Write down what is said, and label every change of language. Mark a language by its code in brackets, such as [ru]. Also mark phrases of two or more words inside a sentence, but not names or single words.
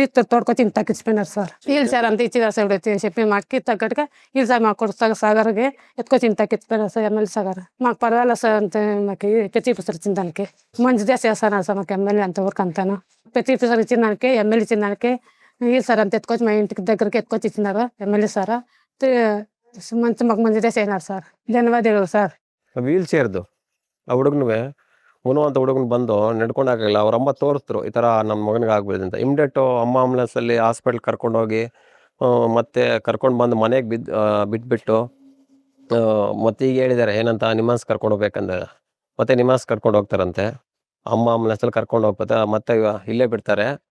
[te] తోడుకొచ్చి ఇంత తగ్గించిపోయినారు సార్ వీళ్ళు సార్ అంతా ఇచ్చినారు సార్ చెప్పి మాకు తగ్గట్టుగా వీళ్ళు సార్ మాకు సాగర్కి ఎత్తుకొచ్చి ఇంత తగ్గించిపోయినారు సార్ ఎమ్మెల్యే సాగర్ మాకు పర్వాలేదు సార్ అంతే మాకు ప్రతి పిసర్ ఇచ్చిన దానికి మంచిదే చేస్తున్నారు సార్ మాకు ఎమ్మెల్యే అంతవరకు అంతాను ప్రతి పిసర్ ఇచ్చిన దానికి ఎమ్మెల్యే ఇచ్చిన దానికి వీళ్ళు సార్ అంత ఎత్తుకొచ్చి మా ఇంటికి దగ్గరికి ఎత్తుకొచ్చి ఇచ్చినారు ఎమ్మెల్యే సార్ మాకు మంచిదే చేయనారు సార్ ధన్యవాదాలు సాರ್ [kn] ವೀಲ್ ಚೇರ್ದು ಆ ಹುಡುಗನಿಗೆ ಅಂತ ಹುಡುಗನ ಬಂದು ನಡ್ಕೊಂಡು ಆಗಲಿಲ್ಲ ಅವ್ರ ಅಮ್ಮ ತೋರಿಸಿದ್ರು ಈ ಥರ ನನ್ನ ಮಗನಿಗೆ ಆಗ್ಬಿಡಿದೆ ಅಂತ ಇಮ್ಡಿಯೇಟು ಅಮ್ಮ ಆಂಬುಲೆನ್ಸಲ್ಲಿ ಹಾಸ್ಪಿಟ್ಲ್ ಕರ್ಕೊಂಡೋಗಿ ಮತ್ತೆ ಕರ್ಕೊಂಡು ಬಂದು ಮನೆಗೆ ಬಿಟ್ಬಿಟ್ಟು ಮತ್ತೆ ಈಗ ಹೇಳಿದ್ದಾರೆ ಏನಂತ ನಿಮಾನ್ಸ್ ಕರ್ಕೊಂಡು ಹೋಗ್ಬೇಕಂದ್ರೆ ಮತ್ತೆ ನಿಮಾನ್ಸ್ ಕರ್ಕೊಂಡು ಹೋಗ್ತಾರಂತೆ ಅಮ್ಮ ಆಂಬುಲೆನ್ಸಲ್ಲಿ ಕರ್ಕೊಂಡು ಹೋಗ್ಬೋದು ಮತ್ತೆ ಇಲ್ಲೇ ಬಿಡ್ತಾರೆ